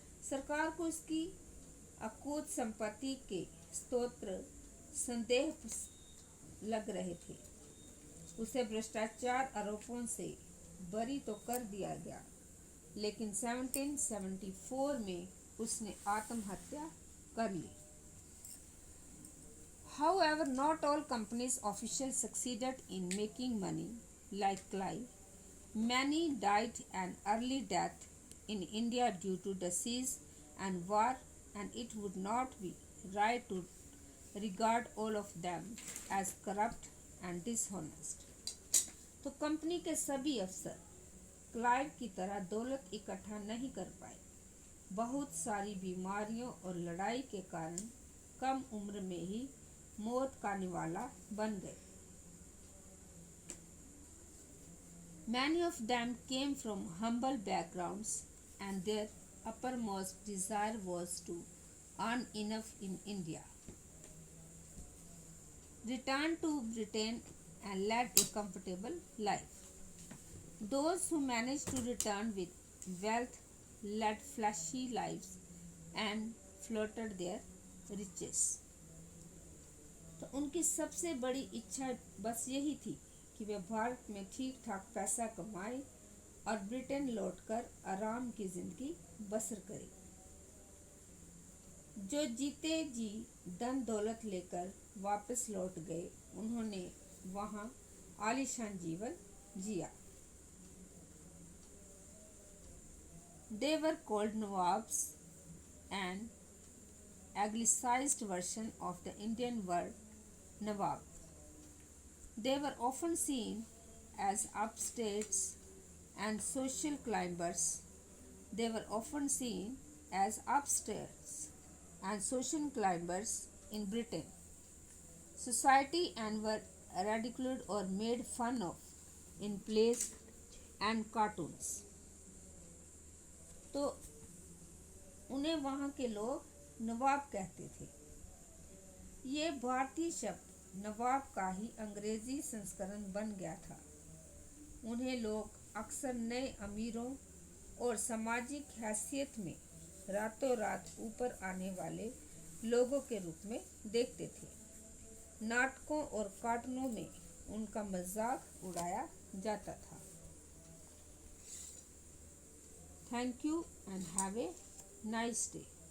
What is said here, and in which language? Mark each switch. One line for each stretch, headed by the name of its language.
Hindi: सरकार को उसकी अकूत संपत्ति के स्रोत संदेह लग रहे थे। उसे भ्रष्टाचार आरोपों से बरी तो कर दिया गया, लेकिन 1774 में उसने आत्महत्या कर ली।
English: However, not all companies officials succeeded in making money like Clive. Many died an early death in India due to disease and war, and it would not be right to regard all of them as corrupt and dishonest.
Hindi: तो company के सभी अफसर Clive की तरह दौलत इकट्ठा नहीं कर पाए। बहुत सारी बीमारियों और लड़ाई के कारण कम उम्र में ही मौत का निवाला बन गए।
English: Many of them came from humble backgrounds and their uppermost desire was to earn enough in India, return to Britain and led a comfortable life. Those who managed to return with wealth led flashy lives and flaunted their riches.
Hindi: तो उनकी सबसे बड़ी इच्छा बस यही थी कि वे भारत में ठीक ठाक पैसा कमाए और ब्रिटेन लौटकर आराम की जिंदगी बसर करे। जो जीते जी धन दौलत लेकर वापस लौट गए, उन्होंने वहां आलीशान जीवन जिया।
English: They were called Nawabs, an anglicized version of the Indian word Nawab. They were often seen as upstarts and social climbers. They were often seen as upstarts and social climbers in Britain society and were ridiculed or made fun of in plays and cartoons.
Hindi: तो उन्हें वहाँ के लोग नवाब कहते थे। ये भारतीय शब्द नवाब का ही अंग्रेजी संस्करण बन गया था। उन्हें लोग अक्सर नए अमीरों और सामाजिक हैसियत में रातों रात ऊपर आने वाले लोगों के रूप में देखते थे। नाटकों और कार्टूनों में उनका मजाक उड़ाया जाता था।
English: Thank you and have a nice day.